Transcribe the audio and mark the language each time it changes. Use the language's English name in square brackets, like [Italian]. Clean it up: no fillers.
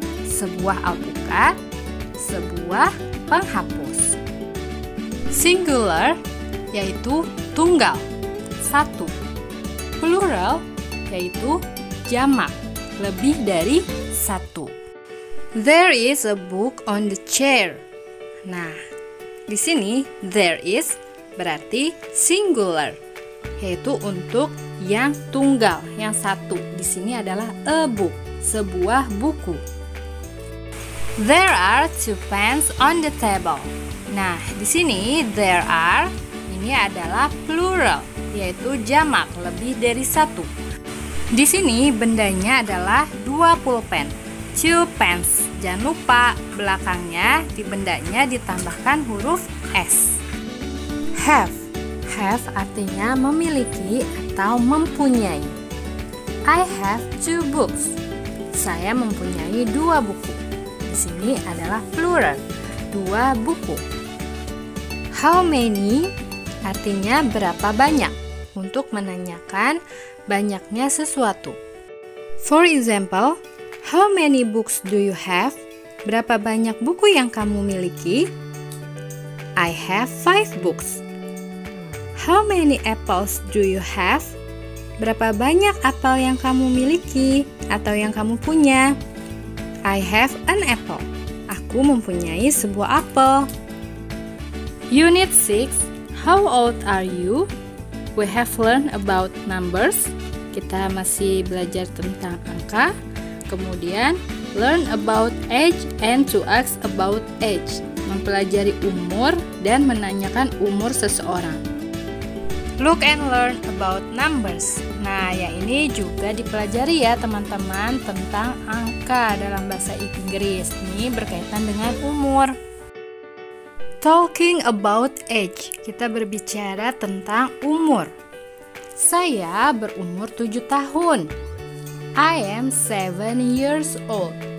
[Indonesian] Sebuah alpukat, sebuah penghapus. Singular yaitu tunggal, satu. Plural yaitu jamak, lebih dari satu. [English] There is a book on the chair. [Indonesian] Nah, di sini there is berarti singular, yaitu untuk yang tunggal, yang satu. Di sini adalah a book, sebuah buku. [English] There are two pens on the table. [Indonesian] Nah, di sini there are ini adalah plural, yaitu jamak, lebih dari satu. Di sini bendanya adalah dua pulpen, [English] two pens. [Indonesian] Jangan lupa belakangnya di bendanya ditambahkan huruf S. Have. Have artinya memiliki atau mempunyai. [English] I have two books. [Indonesian] Saya mempunyai dua buku. Di sini adalah plural, dua buku. How many artinya berapa banyak, untuk menanyakan banyaknya sesuatu. [English] For example, how many books do you have? [Indonesian] Berapa banyak buku yang kamu miliki? [English] I have 5 books. How many apples do you have? [Indonesian] Berapa banyak apel yang kamu miliki atau yang kamu punya? [English] I have an apple. [Indonesian] Aku mempunyai sebuah apel. [English] Unit 6. How old are you? We have learned about numbers. [Indonesian] Kita masih belajar tentang angka. Kemudian [English] learn about age and to ask about age. [Indonesian] Mempelajari umur dan menanyakan umur seseorang. [English] Look and learn about numbers. [Indonesian] Nah, yang ini juga dipelajari ya teman-teman tentang angka dalam bahasa Inggris. Ini berkaitan dengan umur. [English] Talking about age, [Indonesian] kita berbicara tentang umur. Saya berumur 7 tahun. [English] I am 7 years old.